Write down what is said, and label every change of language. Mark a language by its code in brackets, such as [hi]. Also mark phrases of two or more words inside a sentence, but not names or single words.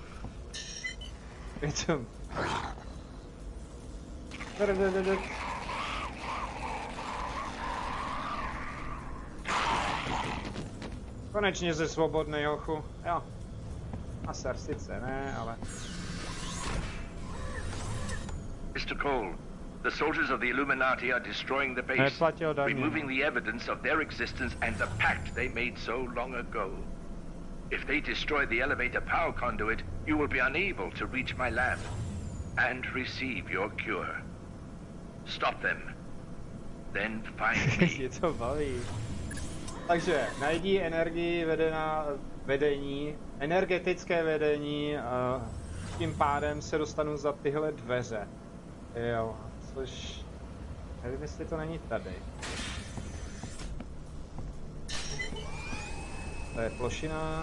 [cs] Je to... Konečně jsi svobodný, hochu. Jo. A ser sice ne, ale... [en] Mr. Cole, the soldiers of the Illuminati are destroying the base, removing the evidence of their existence and the pact they made so long ago. If they destroy the elevator power conduit, you will be unable to reach my lab and receive your cure. Stop them. Then find me. [cs] Je to baví. Takže najdi energii vedení, energetické vedení, tím pádem se dostanu za tyhle dveře. Jo, což... Nevím, jestli to není tady. To je plošina.